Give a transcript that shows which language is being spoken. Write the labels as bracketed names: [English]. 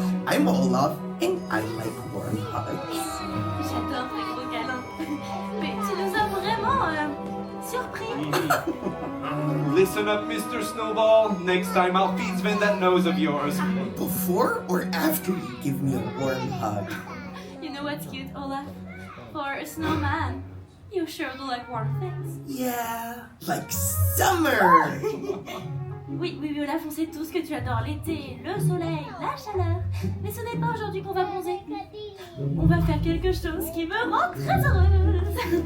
[English] I'm Olaf, and I like warm hugs. [French] J'adore tes gros câlins. Mais tu nous as vraiment surpris. [English] Listen up, Mr. Snowball. Next time I'll feed Sven that nose of yours. Before or after you give me a warm hug? You know what's cute, Olaf? For a snowman, you sure do like warm things. Yeah, like summer! [French] Oui, Olaf, on sait tous que tu adores l'été, le soleil, la chaleur. Mais ce n'est pas aujourd'hui qu'on va bronzer. On va faire quelque chose qui me rend très heureuse.